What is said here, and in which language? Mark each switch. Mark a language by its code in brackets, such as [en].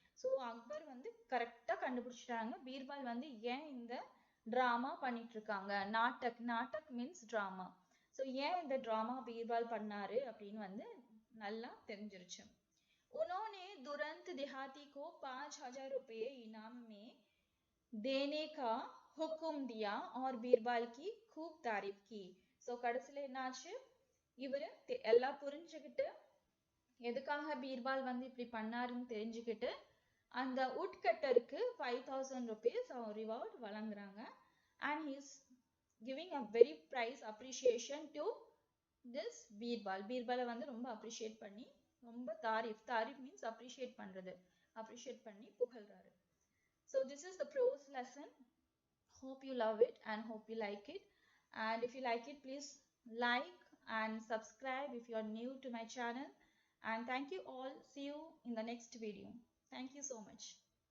[ta] So Akbar வந்து கரெக்டா கண்டுபிடிச்சிட்டாங்க பீர்பால் வந்து ஏன் இந்த டிராமா பண்ணிட்டு இருக்காங்க. நாட்டக் மீன்ஸ் டிராமா. ஸோ ஏன் இந்த டிராமா பீர்பால் பண்ணாரு அப்படின்னு வந்து நல்லா தெரிஞ்சிருச்சு. [hi] उन्होंने तुरंत देहाती को 5,000 रुपये इनाम में देने का हुक्म दिया और बीरबल की खूब तारीफ की. [ta] ஸோ கடைசியில என்னாச்சு, இவரு எல்லாம் புரிஞ்சுக்கிட்டு எதுக்காக பீர்பால் வந்து இப்படி பண்ணாருன்னு தெரிஞ்சுக்கிட்டு அந்த உட்கட்டருக்கு 5,000 rupees ரிவார்ட் வழங்குறாங்க. [en] and he is giving a very price appreciation to this [ta] பீர்பாலை வந்து ரொம்ப அப்ரிஷியேட் பண்ணி, ரொம்ப தாரிஃப் மீன்ஸ் அப்ரிஷியேட் பண்ணி புகழ்றாரு. [en] so this is the prose lesson. hope you love it and hope you like it, and if you like it please like and subscribe if you are new to my channel, and thank you all. See you in the next video. Thank you so much.